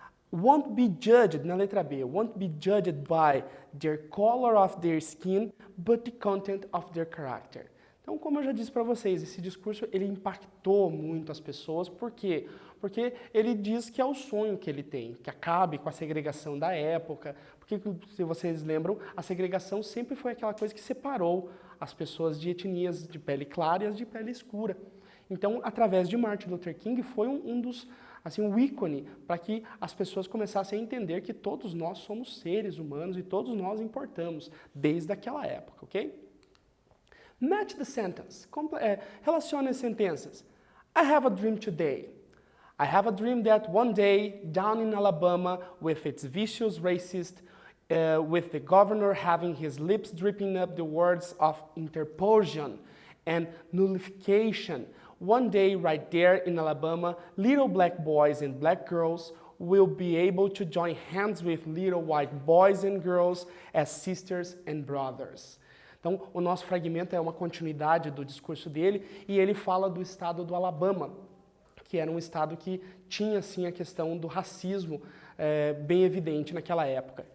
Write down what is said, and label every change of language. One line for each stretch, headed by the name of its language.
English: Won't be judged,
Portuguese: na letra B,
English: won't be judged by their color of their skin, but the content of their character.
Portuguese: Então, como eu já disse para vocês, esse discurso ele impactou muito as pessoas, por quê? Porque ele diz que é o sonho que ele tem, que acabe com a segregação da época, porque, se vocês lembram, a segregação sempre foi aquela coisa que separou as pessoas de etnias de pele clara e as de pele escura. Então, através de Martin Luther King, foi um ícone para que as pessoas começassem a entender que todos nós somos seres humanos e todos nós importamos, desde aquela época, ok?
English: Match the sentence.
Portuguese: Relacione as sentenças.
English: I have a dream today. I have a dream that one day, down in Alabama, with its vicious racist, with the governor having his lips dripping up the words of interposition and nullification, one day right there in Alabama, little black boys and black girls will be able to join hands with little white boys and girls as sisters and brothers.
Portuguese: Então, o nosso fragmento é uma continuidade do discurso dele e ele fala do estado do Alabama, que era um estado que tinha, sim, a questão do racismo bem evidente naquela época.